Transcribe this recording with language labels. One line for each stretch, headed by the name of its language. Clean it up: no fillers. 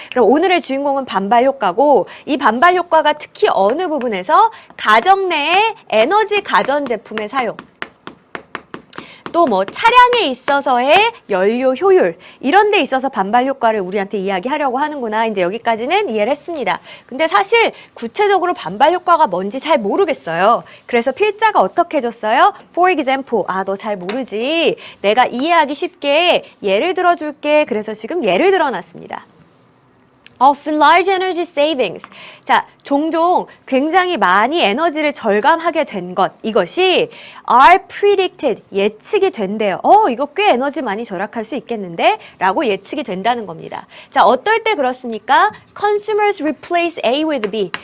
Korean: 그럼 오늘의 주인공은 반발 효과고, 이 반발 효과가 특히 어느 부분에서 가정 내의 에너지 가전제품의 사용, 또 뭐 차량에 있어서의 연료 효율, 이런 데 있어서 반발 효과를 우리한테 이야기하려고 하는구나. 이제 여기까지는 이해를 했습니다. 근데 사실 구체적으로 반발 효과가 뭔지 잘 모르겠어요. 그래서 필자가 어떻게 해줬어요?
English: For example,
Korean: 너 잘 모르지. 내가 이해하기 쉽게 예를 들어줄게. 그래서 지금 예를 들어놨습니다.
English: Of large energy savings.
Korean: 자, 종종 굉장히 많이 에너지를 절감하게 된 것, 이것이
English: are predicted,
Korean: 예측이 된대요. 이거 꽤 에너지 많이 절약할 수 있겠는데? 라고 예측이 된다는 겁니다. 자, 어떨 때 그렇습니까?
English: Consumers replace A with B.